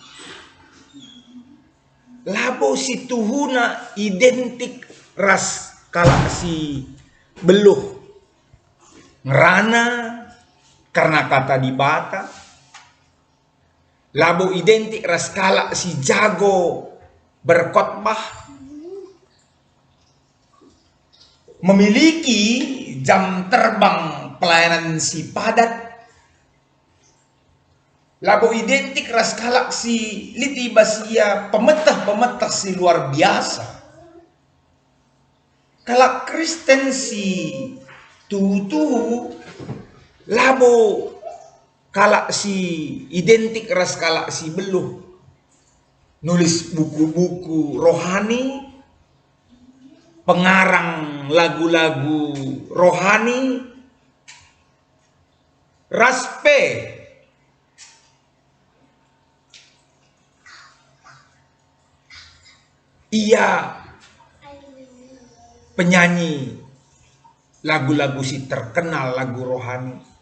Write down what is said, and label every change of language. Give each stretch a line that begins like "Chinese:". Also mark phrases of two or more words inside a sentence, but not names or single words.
Batak Karo: Labo si tuhuna identik ras kalak si beluh. Ngerana karena kata dibata. Labo identik ras kalak si jago berkhotbah.
Indonesian: Memiliki jam terbang pelayanan si padat.
Batak Karo: Labo identik ras kalak si liti basia pemetah-pemetah si
Indonesian: luar biasa.
Batak Karo: Kalak Kristen si tuhu-tuhu labo kalak si identik ras kalak si beluh.
Indonesian: Nulis buku-buku rohani. Pengarang lagu-lagu rohani.
Batak Karo: Raspe. Ia penyanyi lagu-lagu si terkenal lagu rohani.